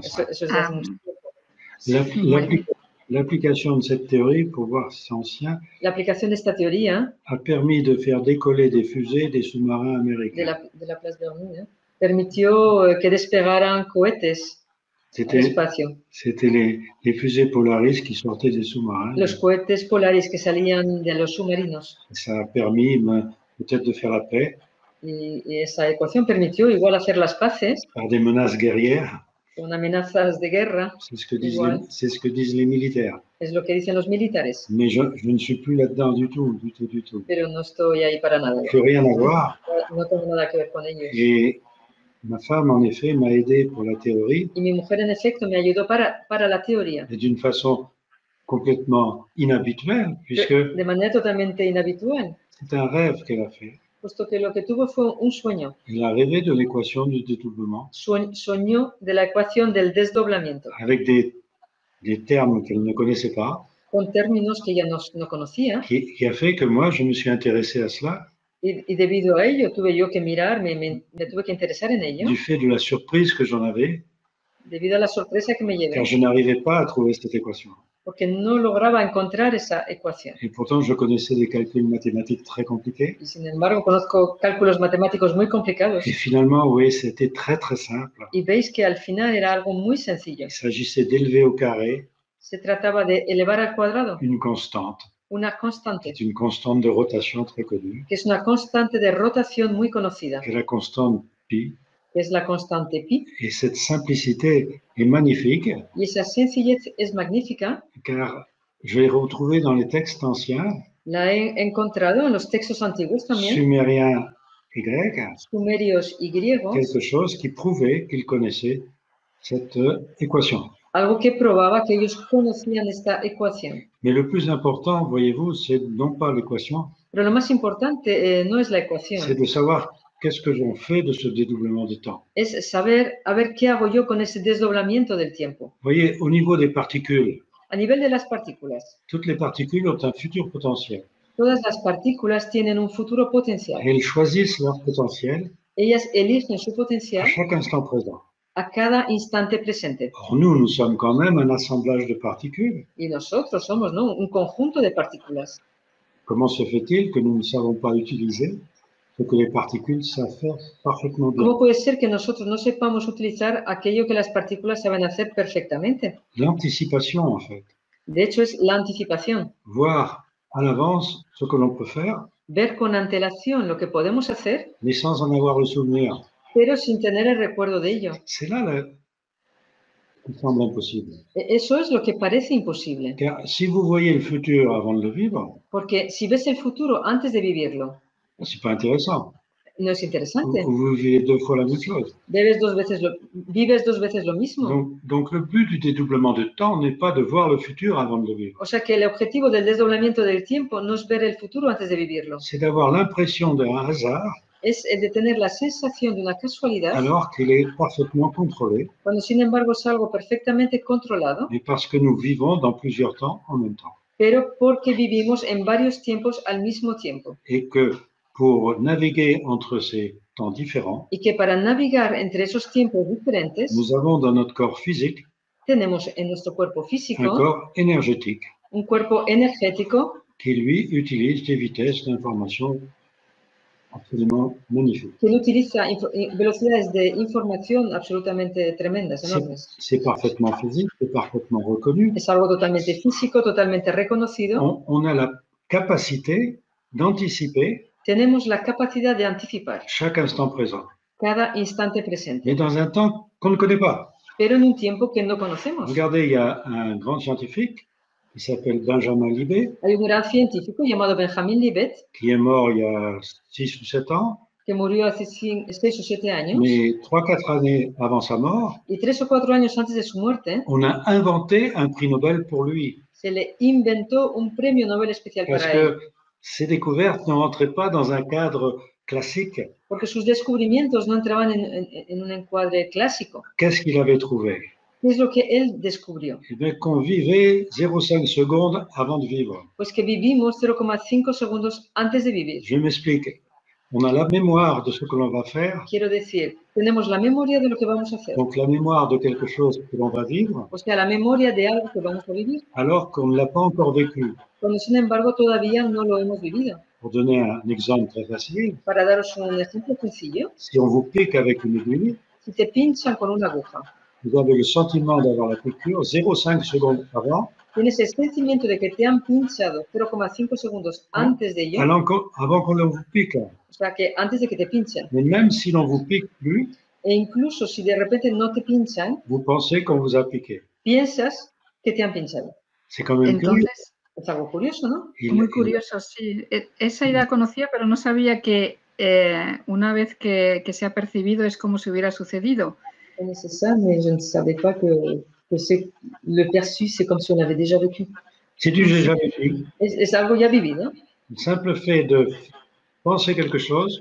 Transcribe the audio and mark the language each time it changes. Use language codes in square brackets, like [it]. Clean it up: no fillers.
[es] Eso es de hace mucho tiempo. [fr] L'application de cette théorie, pour voir si c'est ancien, [es] l'aplicación de esta teoría [fr] a permis de faire décoller des fusées des sous-marins américains. [es] De Laplace-Bernoulli permitió que desplegaran cohetes al espacio. [fr] C'était les fusées Polaris qui sortaient des sous-marins. [es] Los cohetes Polaris que salían de los submarinos. [fr] Ça a permis peut-être de faire la paix. [es] Y esa ecuación permitió igual hacer las paces. [fr] Par des menaces guerrières. [es] Con amenazas de guerra. [fr] C'est ce que disent les militaires. [es] Es lo que dicen los militares. [fr] Mais je ne suis plus là-dedans du tout. [es] Pero no estoy ahí para nada. [fr] Plus rien à voir. [es] No tengo nada que ver con ellos. [fr] Et ma femme, en effet, m'a aidé pour la théorie. [es] Y mi mujer, en efecto, me ayudó para la teoría. [fr] Et d'une façon complètement inhabituelle, puisque [es] de manera totalmente inhabitual. [fr] C'est un rêve qu'elle a fait. [es] Puesto que lo que tuvo fue un sueño. [fr] Elle a rêvé de l'équation du dédoublement. [es] Soñó de la ecuación del desdoblamiento. [fr] Avec des termes qu'elle ne connaissait pas. [es] Con términos que ella no conocía. [fr] Qui a fait que moi, je me suis intéressé à cela. [es] Y debido a ello tuve yo que mirar, me tuve que interesar en ello. [fr] Du fait de la surprise que j'en avais. [es] debido a la sorpresa que me llevé, [fr] car je n'arrivais pas à trouver cette équation. [es] porque no lograba encontrar esa ecuación. [fr] Et pourtant, je connaissais des calculs mathématiques très compliqués. [es] Y sin embargo, conozco cálculos matemáticos muy complicados. [fr] Et finalement, oui, c'était très très simple. [es] Y veis que al final era algo muy sencillo. [fr] Il s'agissait d'élever au carré [es] Se trataba de elevar al cuadrado [fr] une constante, [es] una constante, [fr] qui est une constante de rotation très connue, [es] que es una constante de rotación muy conocida, [fr] qui est la constante pi. [es] que es la constante pi. [fr] Et cette simplicité est magnifique, [es] Y esa sencillez es magnífica. [fr] car je l'ai retrouvée dans les textes anciens, [es] La he encontrado en los textos antiguos también, [fr] sumériens et grecs, [es] sumerios y griegos, [fr] quelque chose qui prouvait qu'ils connaissaient cette équation. [es] algo que probaba que ellos conocían esta ecuación. [fr] Mais le plus important, voyez-vous, c'est non pas l'équation, [es] Pero lo más importante no es la [fr] c'est [es] ecuación, [fr] de savoir qu'est-ce que j'en fais de ce dédoublement de temps. [es] es saber a ver qué hago yo con ese desdoblamiento del tiempo. [fr] Vous voyez, au niveau des particules, [es] A nivel de las partículas, [fr] toutes les particules ont un futur potentiel. [es] todas las partículas tienen un futuro potencial. [fr] Elles choisissent leur potentiel [es] Ellas eligen su [fr] à [es] potencial [fr] chaque instant présent. [es] a cada instante presente. [fr] Or, nous sommes quand même un assemblage de particules. [es] Y nosotros somos, ¿no?, un conjunto de partículas. [fr] Comment se fait-il que nous ne savons pas utiliser ce que les particules savent faire parfaitement bien? [es] ¿Cómo puede ser que nosotros no sepamos utilizar aquello que las partículas saben hacer perfectamente? [fr] L'anticipation, en fait. [es] De hecho, es la anticipación. [fr] Voir à l'avance ce que l'on peut faire, [es] Ver con antelación lo que podemos hacer, [fr] mais sans en avoir le souvenir. [es] pero sin tener el recuerdo de ello. [fr] C'est là qui semble impossible. [es] Eso es lo que parece imposible. [fr] Car si vous voyez le futur avant de le vivre, [es] Porque si ves el futuro antes de vivirlo, [fr] c'est pas intéressant. [es] no es interesante. [fr] Vous vivez deux fois la même chose. [es] Vives dos veces lo mismo. [fr] Donc le but du dédoublement de temps n'est pas de voir le futur avant de le vivre. [es] O sea que el objetivo del desdoblamiento del tiempo no es ver el futuro antes de vivirlo. [fr] C'est d'avoir l'impression d'un hasard [es] Es de tener la sensación de una casualidad, [fr] alors qu'il est parfaitement contrôlé, [es] cuando sin embargo es algo perfectamente controlado, [fr] mais parce que nous vivons dans plusieurs temps en même temps. [es] pero porque vivimos en varios tiempos al mismo tiempo. [fr] Et que pour naviguer entre ces temps différents, [es] Y que para navegar entre esos tiempos diferentes, [fr] nous avons dans notre corps physique [es] tenemos en nuestro cuerpo [fr] un [es] físico [fr] corps énergétique [es] un cuerpo energético [fr] qui, lui, utilise des vitesses d'information absolument magnifiques. [es] que utiliza velocidades de información absolutamente tremendas, enormes. [fr] C'est parfaitement physique, c'est parfaitement reconnu. [es] Es algo totalmente físico, totalmente reconocido. [fr] On a la capacité d'anticiper [es] Tenemos la capacidad de anticipar [fr] chaque instant présent, [es] cada instante presente, [fr] mais dans un temps qu'on ne connaît pas. [es] pero en un tiempo que no conocemos. [fr] Regardez, il y a un grand scientifique qui s'appelle Benjamin Libet, [es] Hay un gran científico llamado Benjamin Libet [fr] qui est mort il y a 6 ou 7 ans, [es] que murió hace 6 o 7 años, [fr] mais 3-4 années avant sa mort, [es] y 3 o 4 años antes de su muerte [fr] on a inventé un prix Nobel pour lui, [es] se le inventó un premio Nobel especial [fr] parce [es] para él, [fr] que ses découvertes ne rentraient pas dans un cadre classique. [es] porque sus descubrimientos no entraban en un encuadre clásico. [fr] Qu'est-ce qu'il avait trouvé? [es] ¿Qué es lo que él descubrió? [fr] Eh bien, qu'on vivait 0,5 secondes avant de vivre. [es] Pues que vivimos 0,5 segundos antes de vivir. [fr] Je m'explique. On a la mémoire de ce que l'on va faire, [es] Quiero decir, tenemos la memoria de lo que vamos a hacer, [fr] donc la mémoire de quelque chose que l'on va vivre, [es] o sea, la memoria de algo que vamos a vivir, [fr] alors qu'on ne l'a pas encore vécu. [es] cuando sin embargo todavía no lo hemos vivido. [fr] Pour donner un exemple très facile, [es] Para daros un ejemplo sencillo, [fr] si on vous pique avec une aiguille, [es] si te pinchan con una aguja, [fr] vous avez le sentiment d'avoir la piqûre 0,5 secondes avant, [es] tienes el sentimiento de que te han pinchado 0,5 segundos antes de ello, [fr] avant qu'on vous pique. [es] o sea, que antes de que te pinchen. [fr] Mais même si l'on vous pique plus, [es] E incluso si de repente no te pinchan, [fr] vous pensez qu'on vous a piqué. [es] piensas que te han pinchado. [fr] C'est quand même curieux. [es] Entonces, Es algo curioso, ¿no? muy curioso, sí. Esa idea conocía, pero no sabía que una vez que se ha percibido es como si hubiera sucedido. [fr] Je connaissais ça, mais je ne savais pas que le perçu, c'est comme si on l'avait déjà vécu. Si tu l'as jamais vu, [es] Es algo ya vivido. [fr] le simple fait de penser quelque chose